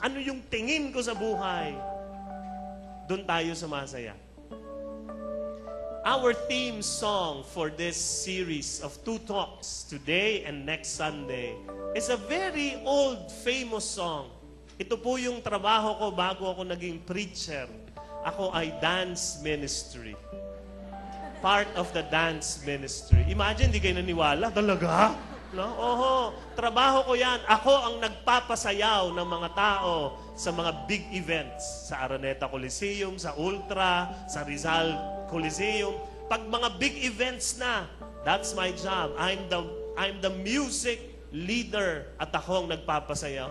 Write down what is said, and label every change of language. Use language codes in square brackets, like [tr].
[tl] Ano yung tingin ko sa buhay? Doon tayo sumasaya. [en] Our theme song for this series of 2 talks, today and next Sunday, is a very old, famous song. [tl] Ito po yung trabaho ko bago ako naging preacher. Ako ay dance ministry. [en] Part of the dance ministry. [tl] Imagine, di kayo naniwala. Talaga? No? Oho, trabaho ko yan. Ako ang nagpapasayaw ng mga tao sa mga big events. Sa Araneta Coliseum, sa Ultra, sa Rizal Coliseum. Pag mga [en] big events na, that's my job. I'm the music leader [tl] at ako ang nagpapasayaw.